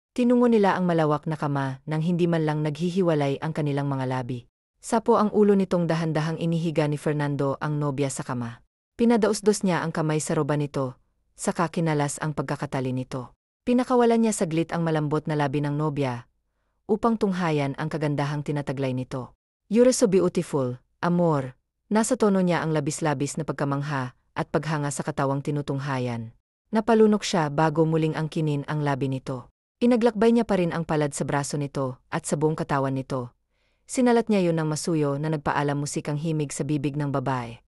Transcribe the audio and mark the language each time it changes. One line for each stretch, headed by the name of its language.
Filipino: Tinungo nila ang malawak na kama nang hindi man lang naghihiwalay ang kanilang mga labi. Sapo ang ulo nitong dahan-dahang inihiga ni Fernando ang nobya sa kama. Pinadausdos niya ang kamay sa roba nito, saka kinalas ang pagkakatali nito. Pinakawalan niya saglit ang malambot na labi ng nobya, upang tunghayan ang kagandahang tinataglay nito.
English: "You're so beautiful, amor."
Filipino: Nasa tono niya ang labis-labis na pagkamangha at paghanga sa katawang tinutunghayan. Napalunok siya bago muling angkinin ang labi nito. Inaglakbay niya pa rin ang palad sa braso nito at sa buong katawan nito. Sinalat niya yun ng masuyo na nagpaalam musikang himig sa bibig ng babae.